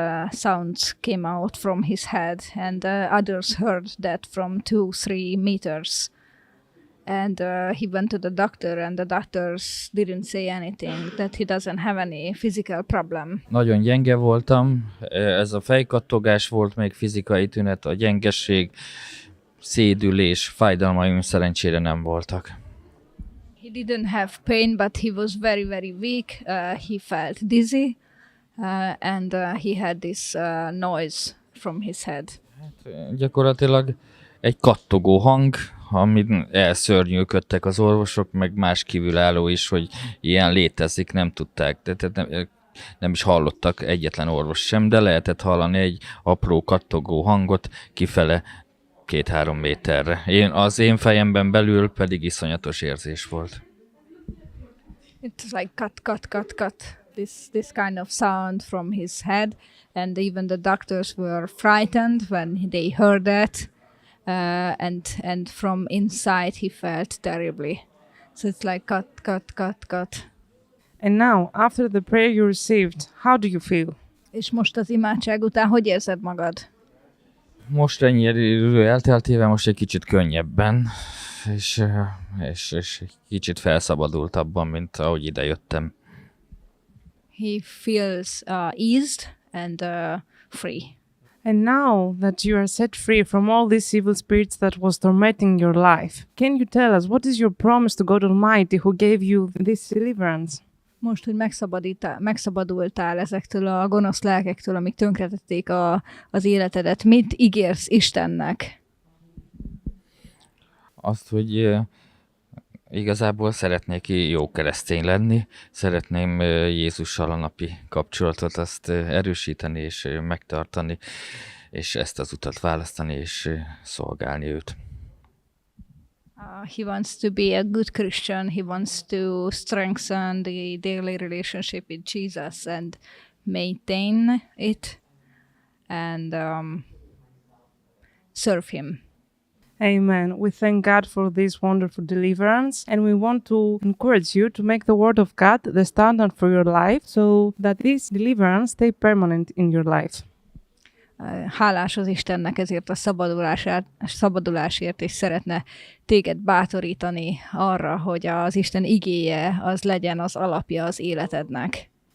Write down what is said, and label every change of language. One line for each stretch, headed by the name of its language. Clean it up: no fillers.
English: sounds came out from his head, and others heard that from 2-3 meters. And he went to the doctor, and the doctors didn't say anything, that he doesn't have any physical problem.
Hungarian: Nagyon gyenge voltam, ez a fejkattogás volt még fizikai tünet, a gyengeség, szédülés, fájdalmaim szerencsére nem voltak.
English: He didn't have pain, but he was very, very weak. He felt dizzy, and he had this noise from his head.
Hungarian: Gyakorlatilag egy kattogó hang, amit elszörnyűködtek az orvosok, meg más kívülálló is, hogy ilyen létezik, nem tudták. Tehát nem is hallottak egyetlen orvos sem, de lehetett hallani egy apró kattogó hangot kifele 2-3 méterre. Az én fejemben belül pedig iszonyatos érzés volt.
English: It's like cut, cut, cut, cut. This kind of sound from his head, and even the doctors were frightened when they heard that, and from inside he felt terribly. So it's like cut, cut, cut, cut. And now, after the prayer you received, how do you feel?
Hungarian: És most az imádság után hogy érzed magad? Most ennyi idő elteltével most egy kicsit könnyebben, és egy kicsit felszabadultabban, mint ahogy ide jöttem.
English: He feels eased and free. And now that you are set free from all these evil spirits that was tormenting your life, can you tell us what is your promise to God Almighty who gave you this deliverance?
Hungarian: Most, hogy megszabadultál ezektől a gonosz lelkektől, amik tönkretették az életedet, mit ígérsz Istennek? Azt, hogy igazából szeretnék jó keresztény lenni, szeretném Jézussal a napi kapcsolatot azt erősíteni és megtartani, és ezt az utat választani és szolgálni őt.
English: He wants to be a good Christian. He wants to strengthen the daily relationship with Jesus and maintain it and serve him. Amen. We thank God for this wonderful deliverance, and we want to encourage you to make the Word of God the standard for your life so that this deliverance stay permanent in your life.
Hungarian: Hálás az Istennek ezért a szabadulásért, és szeretne téged bátorítani arra, hogy az Isten igéje az legyen az alapja az életednek.